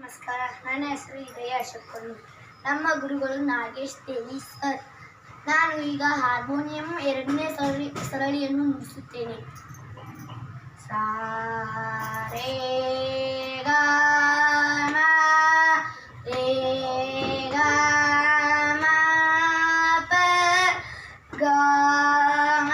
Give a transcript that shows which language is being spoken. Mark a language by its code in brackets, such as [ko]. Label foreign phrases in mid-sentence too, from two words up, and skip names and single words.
[kn] ನಮಸ್ಕಾರ. ನನ್ನ ಹೆಸರು ಇದಯ ಅಶೋಕ್. ನಮ್ಮ ಗುರುಗಳು ನಾಗೇಶ್ ತೇಲಿ ಸರ್. ನಾನು ಈಗ ಹಾರ್ಮೋನಿಯಂ 2ನೇ ಸರಳಿಯನ್ನು ನುಡಿಸುತ್ತೇನೆ. ಸಾ ರೇ ಗ ಮ ರೇ ಗ ಮ ಪ ಗ ಮ